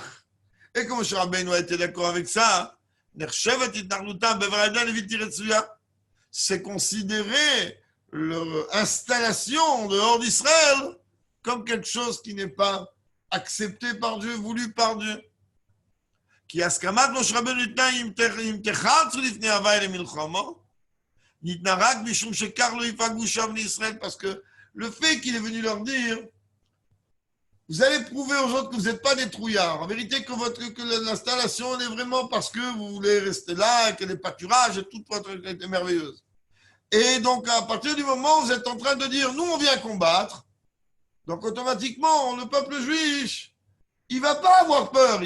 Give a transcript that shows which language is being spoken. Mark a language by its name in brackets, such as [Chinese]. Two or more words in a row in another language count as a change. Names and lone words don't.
[French] Et comme Moshe Rabbeinu a été d'accord avec ça, c'est considérer leur installation dehors d'Israël comme quelque chose qui n'est pas accepté par Dieu, voulu par Dieu. [Hebrew] כי הסכמת משה רבנו ניתנה אם תחלצו לפני הווי למלחמה, ניתנה רק משום שכך לא יפגעו שם לישראל, [French] parce que le fait qu'il est venu leur dire, vous allez prouver aux autres que vous n'êtes pas des trouillards. En vérité, que l'installation est vraiment parce que vous voulez rester là, et que les pâturages et toute votre est merveilleuse. Et donc, à partir du moment où vous êtes en train de dire, nous, on vient combattre, donc automatiquement, le peuple juif, il ne va pas avoir peur.